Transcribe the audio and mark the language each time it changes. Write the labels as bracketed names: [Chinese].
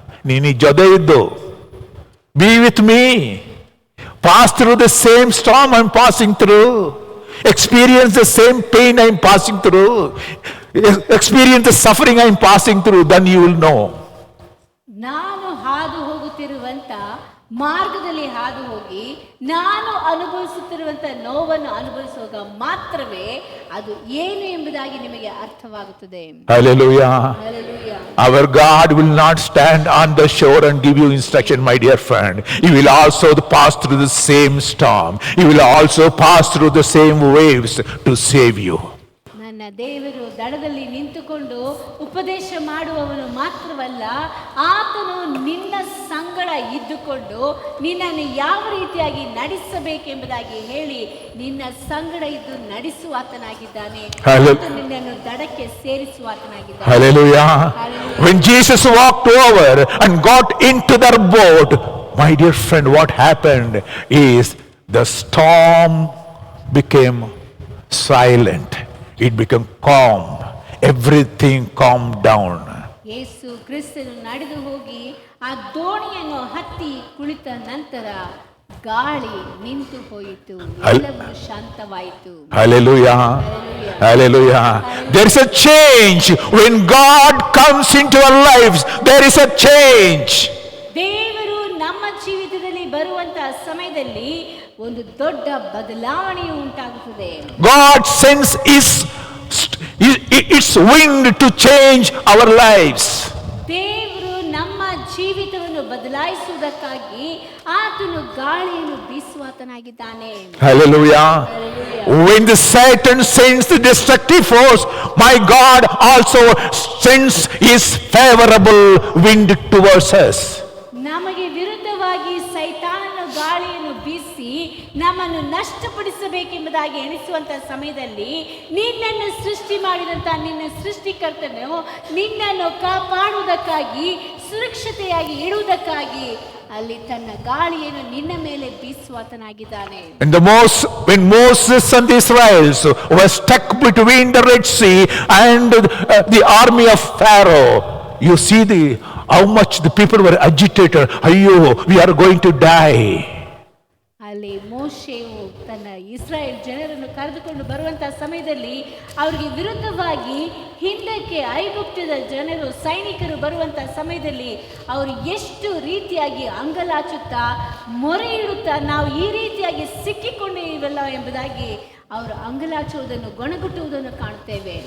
[Kannada] ನೀನು ಜೊತೆ ಇದ್ದು, [English] Be with me, pass through the same storm I'm passing through, experience the same pain I'm passing through, experience the suffering I'm passing through, then you will know. [Kannada] ನಾನು ಹಾದು ಹೋಗುತ್ತಿರುವಂತ ಮಾರ್ಗದಲ್ಲಿ ಹಾದು ಹೋಗಿ ನಾನು ಅನುಭವಿಸುತ್ತಿರುವಂತ ನೋವನ್ನು ಅನುಭವಿಸುವಾಗ ಮಾತ್ರವೇ ಅದು ಏನು ಎಂಬುದಾಗಿ ನಿಮಗೆ ಅರ್ಥವಾಗುತ್ತದೆ. [English] Hallelujah. Hallelujah. Our God will not stand on the shore and give you instruction, my dear friend. He will also pass through the same storm. He will also pass through the same waves to save you. [Kannada] ನನ್ನ ದೇವರು ದಡದಲ್ಲಿ ನಿಂತುಕೊಂಡು ಉಪದೇಶ ಮಾಡುವವನು ಮಾತ್ರವಲ್ಲ, ಆತನು ನಿನ್ನ ಸಂಗಡ ಇದ್ದುಕೊಂಡು ನಿನ್ನನ್ನು ಯಾವ ರೀತಿಯಾಗಿ ನಡೆಸಬೇಕೆಂಬುದಾಗಿ ಹೇಳಿ ನಿನ್ನ ಸಂಗಡ ಇದ್ದು ನಡೆಸುವಾತನಾಗಿದ್ದಾನೆ, ನಿನ್ನನ್ನು ದಡಕ್ಕೆ ಸೇರಿಸುವಾತನಾಗಿದ್ದಾನೆ. [English] Hallelujah. When Jesus walked over and got into their boat, my dear friend, what happened is the storm became silent. It became calm. Everything calmed down. [Kannada] ಯೇಸು ಕ್ರಿಸ್ತನು ನಡೆದು ಹೋಗಿ ಆ ದೋಣಿಯನ್ನು ಹತ್ತಿ ಕುಳಿತ ನಂತರ ಗಾಳಿ ನಿಂತು ಹೋಯಿತು, ಎಲ್ಲವೂ ಶಾಂತವಾಯಿತು. [English] Hallelujah. Hallelujah. There is a change. When God comes into our lives, there is a change. [Kannada] ದೇವರು ನಮ್ಮ ಜೀವಿತದಲ್ಲಿ ಬರುವಂತಹ ಸಮಯದಲ್ಲಿ ಒಂದು ದೊಡ್ಡ ಬದಲಾವಣೆಯು ಉಂಟಾಗುತ್ತದೆ. [English] God sends its wind to change our lives. [Kannada] ದೇವರು ನಮ್ಮ ಜೀವಿತವನ್ನು ಬದಲಾಯಿಸುವುದಕ್ಕಾಗಿ ಆತನು ಗಾಳಿಯನ್ನು ಬೀಸುವಾತನಾಗಿದ್ದಾನೆ. [English] Hallelujah. When the Satan sends the destructive force, my God also sends his favorable wind towards us. [Kannada] ನಮಗೆ ವಿರುದ್ಧವಾಗಿ ಸೈತಾನನ ಗಾಳಿಯನ್ನು ಬೀಸಿ ನಮ್ಮನ್ನು ನಷ್ಟಪಡಿಸಬೇಕೆಂಬುದಾಗಿ ಎಣಿಸುವಂತಹ ಸಮಯದಲ್ಲಿ ನಿನ್ನನ್ನು ಸೃಷ್ಟಿ ಮಾಡಿದಂತ ನಿನ್ನ ಸೃಷ್ಟಿಕರ್ತನು ನಿನ್ನನ್ನು ಕಾಪಾಡುವುದಕ್ಕಾಗಿ ಸುರಕ್ಷತೆಯಾಗಿ ಇಡುವುದಕ್ಕಾಗಿ ಅಲ್ಲಿ ತನ್ನ ಗಾಳಿಯನ್ನು ನಿನ್ನ ಮೇಲೆ ಬೀಸುವಾತನಾಗಿದ್ದಾನೆ. [English] When Moses and the Israelites were stuck between the Red Sea and the army of Pharaoh, you see how much the people were agitated. Ayyo, we are going to die. [Kannada] ಅಲ್ಲಿ ಮೋಶೆಯು ತನ್ನ ಇಸ್ರಾಯೇಲ್ ಜನರನ್ನು ಕರೆದುಕೊಂಡು ಬರುವಂತಹ ಸಮಯದಲ್ಲಿ ಅವರಿಗೆ ವಿರುದ್ಧವಾಗಿ ಹಿಂದಕ್ಕೆ ಐಗುಪ್ತದ ಜನರು ಸೈನಿಕರು ಬರುವಂತಹ ಸಮಯದಲ್ಲಿ ಅವರು ಎಷ್ಟು ರೀತಿಯಾಗಿ ಅಂಗಲಾಚುತ್ತಾ ಮೊರೆ ಇಡುತ್ತಾ ನಾವು ಈ ರೀತಿಯಾಗಿ ಸಿಕ್ಕಿಕೊಂಡಿವೆಲ್ಲ ಎಂಬುದಾಗಿ ಅವರು ಅಂಗಲಾಚುವುದನ್ನು ಗೊಣಗುಟ್ಟುವುದನ್ನು ಕಾಣುತ್ತೇವೆ.